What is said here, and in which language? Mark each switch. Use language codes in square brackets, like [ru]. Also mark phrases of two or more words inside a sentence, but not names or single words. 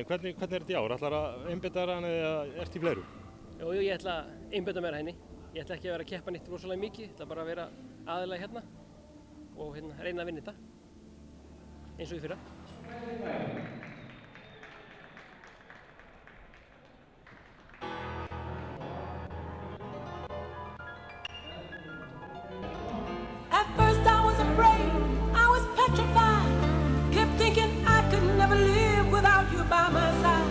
[is] Hvernig er þetta í ár? Ætlar að einbeita þér hana eða ert í fleiru? Jú, ég ætla að einbeita mér að henni. Ég ætla ekki að vera að keppa nýtt rosalega mikið, ég ætla bara að vera aðilega hérna og reyna að vinna þetta eins og í fyrra. [en] At first I was afraid, I was petrified, kept thinking I could never live without you by my side.